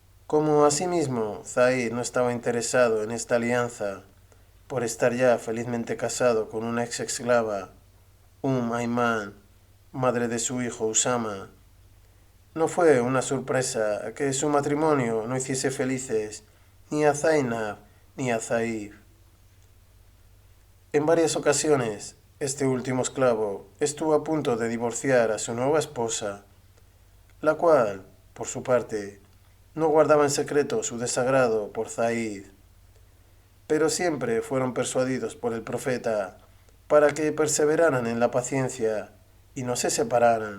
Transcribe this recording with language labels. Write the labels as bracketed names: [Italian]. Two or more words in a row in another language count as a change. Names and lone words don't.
[Spanish] Como asimismo Zaid no estaba interesado en esta alianza por estar ya felizmente casado con una ex esclava, Ayman, madre de su hijo Usama, no fue una sorpresa que su matrimonio no hiciese felices ni a Zainab ni a Zaid. En varias ocasiones, este último esclavo estuvo a punto de divorciar a su nueva esposa, la cual, por su parte, no guardaba en secreto su desagrado por Zaid, pero siempre fueron persuadidos por el profeta para que perseveraran en la paciencia y no se separaran.